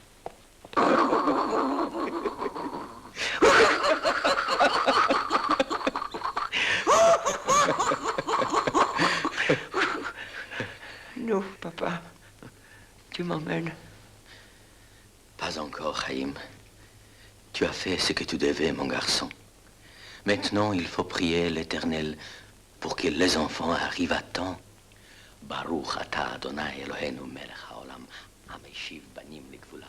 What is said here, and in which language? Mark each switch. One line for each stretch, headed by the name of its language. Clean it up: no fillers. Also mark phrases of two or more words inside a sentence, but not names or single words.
French: Non, papa, tu m'emmènes. Pas encore, Chaim. Tu as fait ce que tu devais, mon garçon. Maintenant, il faut prier l'Éternel pour que les enfants arrivent à temps.
Hebrew: ברוך אתה אדוני אלוהינו מלך העולם, המשיב בנים לגבולם.